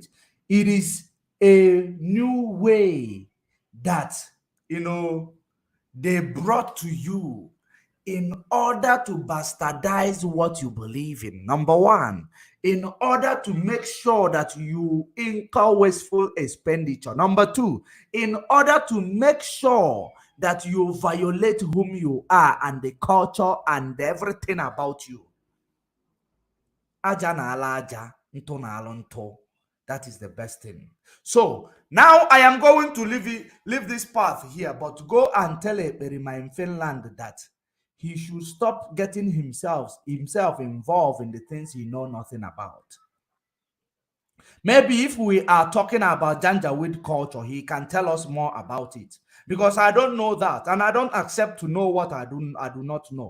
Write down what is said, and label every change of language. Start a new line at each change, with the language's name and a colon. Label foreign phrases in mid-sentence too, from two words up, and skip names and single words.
English: It is a new way that, they brought to you in order to bastardize what you believe in. Number one, in order to make sure that you incur wasteful expenditure. Number two, in order to make sure that you violate whom you are and the culture and everything about you.
Igbo: Aja na ala aja, nto na ala nto.
English: That is the best thing. So now I am going to leave this path here, but go and tell Eperima in Finland that he should stop getting himself involved in the things he knows nothing about. Maybe if we are talking about Janjaweed culture, he can tell us more about it, because I don't know that, and I don't accept to know what I do not know.